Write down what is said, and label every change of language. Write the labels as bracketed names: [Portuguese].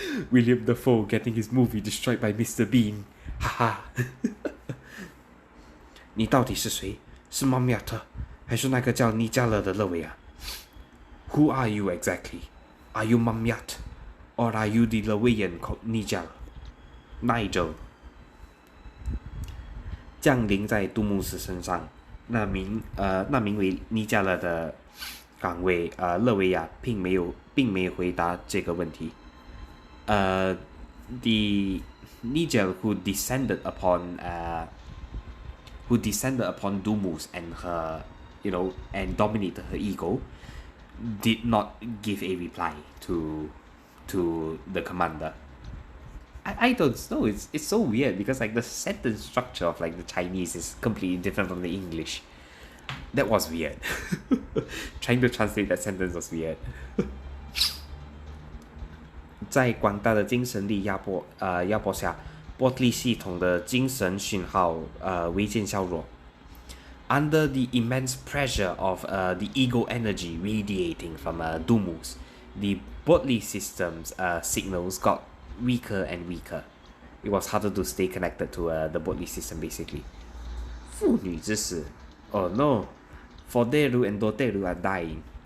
[English] William Dafoe getting his movie destroyed by Mr. Bean. Haha. [Chinese] 你到底是谁？是玛米亚特，还是那个叫尼加勒的勒维亚 ？ [English] Who are you exactly? Are you Mamiat, or are you the Lewian called Nigel? [Chinese] Nigel 降临在杜牧斯身上，那名为尼加勒的岗位，勒维亚并没有回答这个问题。 [English] The Nigel who descended upon Dumus and her, and dominated her ego, did not give a reply to the commander. I don't know, it's so weird because the sentence structure of the Chinese is completely different from the English. That was weird. Trying to translate that sentence was weird. [Chinese] 在广大的精神力压迫下，波特利系统的精神讯号微渐削弱。 [English] Under the immense pressure of the ego energy radiating from Dumus, the Bodley system's signals got weaker and weaker. It was harder to stay connected to the Bodley system basically. [Chinese] 妇女之死 [English] Oh no, Forderu and Doteru are dying.